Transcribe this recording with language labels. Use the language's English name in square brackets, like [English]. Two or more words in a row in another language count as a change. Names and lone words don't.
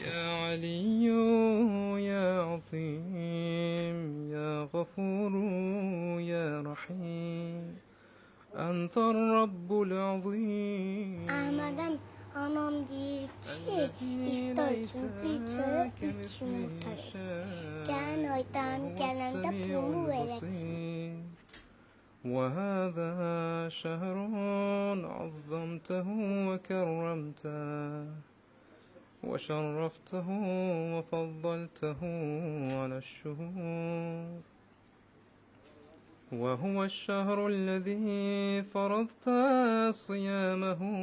[Arabic] يا علي يا عظيم يا غفور يا رحيم. أنت رب العظيم. [Azerbaijani] Əhmədəm, anam deyir ki, iftar üçün bir çörək, 3 yumurta versin. Gələn aydan gələndə pulu verəcək. [Arabic] وهذا شهر عظمته وكرمته وشرفته وفضلته على الشهور، وهو الشهر الذي فرضت صيامه